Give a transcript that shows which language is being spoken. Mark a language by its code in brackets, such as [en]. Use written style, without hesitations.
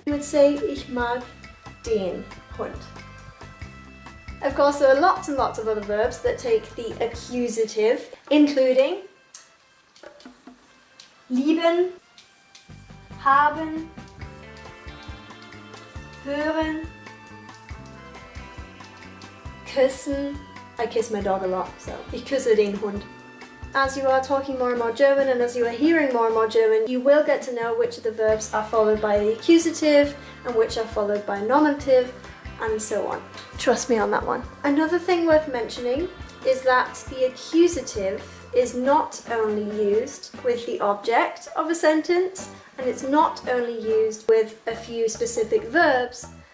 [en] You would say [de] ich mag den Hund. [en] Of course, there are lots and lots of other verbs that take the accusative, including lieben, haben, hören, küssen. I kiss my dog a lot, so [de] ich küsse den Hund. [en] As you are talking more and more German and as you are hearing more and more German, you will get to know which of the verbs are followed by the accusative and which are followed by nominative, and so on. Trust me on that one. Another thing worth mentioning is that the accusative is not only used with the object of a sentence, and it's not only used with a few specific verbs.